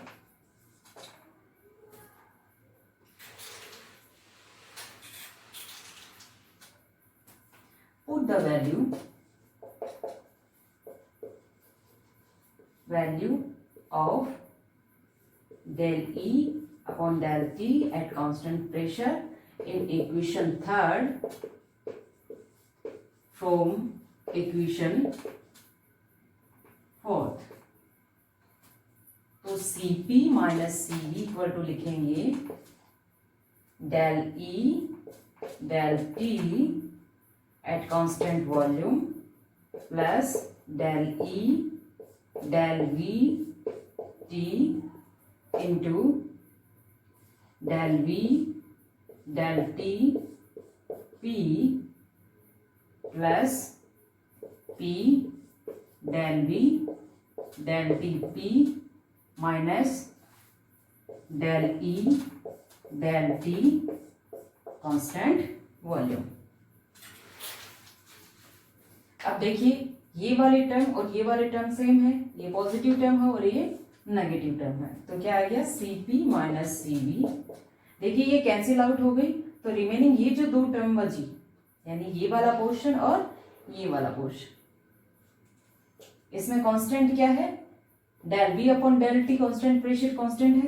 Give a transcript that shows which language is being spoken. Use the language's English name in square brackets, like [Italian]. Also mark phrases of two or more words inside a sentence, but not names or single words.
[English] put the value of del E upon del T at constant pressure in equation 3rd from equation 4th। तो Cp minus Cv equal to लिखेंगे del E del T at constant volume plus del E del V T into del V del T P plus P del V del T P minus del E del T constant volume. [Hindi] अब देखिए ये वाले टर्म और ये वाले टर्म सेम है, ये [English] positive term [Hindi] है और ये [English] negative term [Hindi] है। तो क्या आ गया [English] Cp minus Cv. [Hindi] देखिए ये [English] cancel out [Hindi] हो गई, तो रिमेनिंग ये जो दो टर्म बची, यानी ये वाला पोर्शन और ये वाला पोर्शन, इसमें कांस्टेंट क्या है, [English] del V upon del T constant, pressure constant [Hindi] है।